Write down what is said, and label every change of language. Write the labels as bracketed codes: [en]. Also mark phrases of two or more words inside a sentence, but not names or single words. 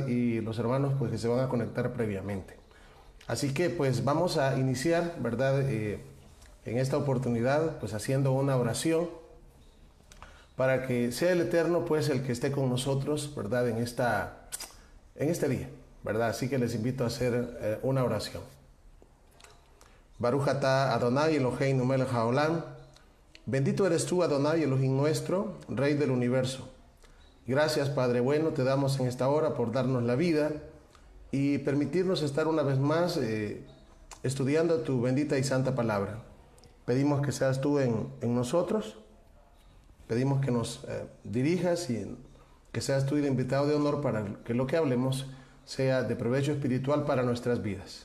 [es] Y los hermanos pues que se van a conectar previamente. Así que pues vamos a iniciar, ¿verdad? En esta oportunidad pues haciendo una oración para que sea el Eterno pues el que esté con nosotros, ¿verdad? En este día, ¿verdad? Así que les invito a hacer una oración. [he] ברוך אתה אדני אלהינו מלך העולם. [es] Bendito eres tú, Adonai Elohim nuestro, Rey del universo. Gracias, Padre bueno, te damos en esta hora por darnos la vida y permitirnos estar una vez más estudiando tu bendita y santa palabra. Pedimos que seas tú en nosotros, pedimos que nos dirijas y que seas tú el invitado de honor para que lo que hablemos sea de provecho espiritual para nuestras vidas.